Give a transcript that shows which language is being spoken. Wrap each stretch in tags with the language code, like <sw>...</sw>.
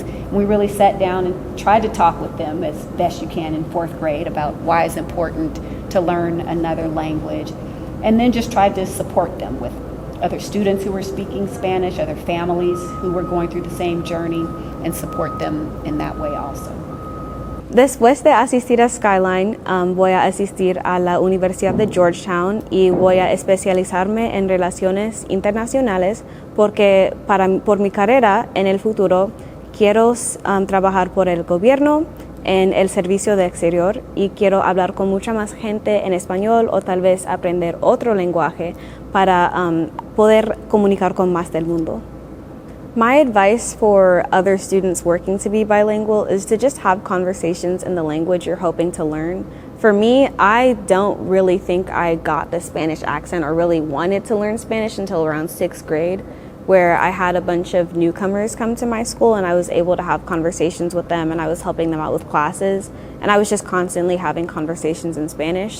<en>And we really sat down and tried to talk with them as best you can in 4th grade about why it's important to learn another language. And then just tried to support them with other students who were speaking Spanish, other families who were going through the same journey, and support them in that way also.</en> <es>Después de asistir a Skyline, voy a asistir a la Universidad de Georgetown y voy a especializarme en relaciones internacionales porque por mi carrera en el futuro quiero trabajar por el gobierno en el servicio de exterior y quiero hablar con mucha más gente en español o tal vez aprender otro lenguaje para poder comunicar con más del mundo.</es> <en>My advice for other students working to be bilingual is to just have conversations in the language you're hoping to learn. For me, I don't really think I got the Spanish accent or really wanted to learn Spanish until around 6th grade, where I had a bunch of newcomers come to my school and I was able to have conversations with them and I was helping them out with classes and I was just constantly having conversations in Spanish.</en>